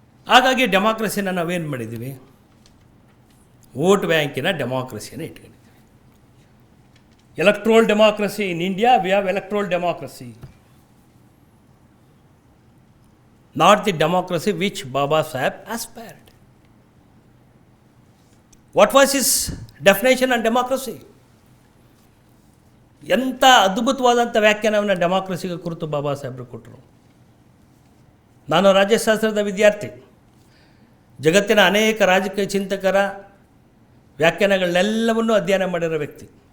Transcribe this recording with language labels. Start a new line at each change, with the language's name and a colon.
Kannada: ಹಾಗಾಗಿ ಡೆಮಾಕ್ರಸಿನ ನಾವೇನು ಮಾಡಿದ್ದೀವಿ? ವೋಟ್ ಬ್ಯಾಂಕಿನ ಡೆಮಾಕ್ರಸಿಯನ್ನು ಇಟ್ಕೊಂಡಿದ್ದೀವಿ.
English: Electoral democracy in India, we have electoral democracy, not the democracy which Baba Saheb aspired. What was his definition on democracy?
Kannada: ಎಂಥ ಅದ್ಭುತವಾದಂಥ ವ್ಯಾಖ್ಯಾನವನ್ನು ಡೆಮಾಕ್ರಸಿಗೆ ಕುರಿತು ಬಾಬಾ ಸಾಹೇಬರು ಕೊಟ್ಟರು. ನಾನು ರಾಜ್ಯಶಾಸ್ತ್ರದ ವಿದ್ಯಾರ್ಥಿ. ಜಗತ್ತಿನ ಅನೇಕ ರಾಜಕೀಯ ಚಿಂತಕರ ವ್ಯಾಖ್ಯಾನಗಳನ್ನೆಲ್ಲವನ್ನೂ ಅಧ್ಯಯನ ಮಾಡಿರೋ ವ್ಯಕ್ತಿ.